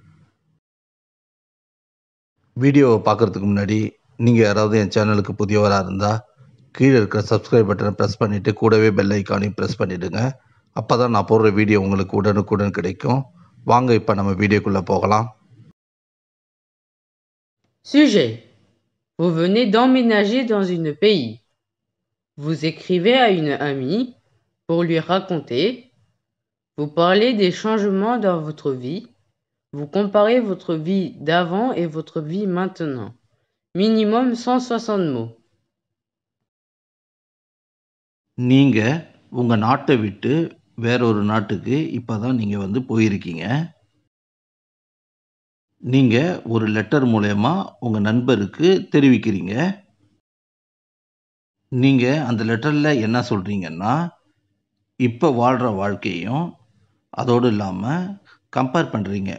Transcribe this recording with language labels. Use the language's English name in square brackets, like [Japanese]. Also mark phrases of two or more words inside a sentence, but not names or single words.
[Tamil] வீடியோவை பார்க்குறதுக்கு முன்னாடி நீங்கள் யாராவது என் சேனலுக்கு புதியவராக இருந்தால் கீழே இருக்கிற [English] subscribe button [Tamil] ப்ரெஸ் பண்ணிவிட்டு கூடவே [English] bell icon [Tamil] ப்ரெஸ் பண்ணிவிடுங்க. அப்போ தான் நான் போடுற வீடியோ உங்களுக்கு உடனுக்குடன் கிடைக்கும். வாங்க இப்போ நம்ம வீடியோக்குள்ளே போகலாம். [French] Sujet. Vous venez d'emménager dans un pays. Vous écrivez à une amie pour lui raconter. Vous parlez des changements dans votre vie. Vous comparez votre vie d'avant et votre vie maintenant. Minimum 160 mots. [Tamil] நீங்க உங்க நாட்டை விட்டு வேற ஒரு நாட்டுக்கு இப்பதான் நீங்க போயிருக்கீங்க. நீங்க ஒரு லெட்டர் மூலியமா உங்க நண்பருக்கு தெரிவிக்கிறீங்க. நீங்க அந்த லெட்டர்ல என்ன சொல்றீங்கன்னா, இப்ப வாழ்ற வாழ்க்கையும், அதோடு இல்லாம கம்பேர் பண்றீங்க.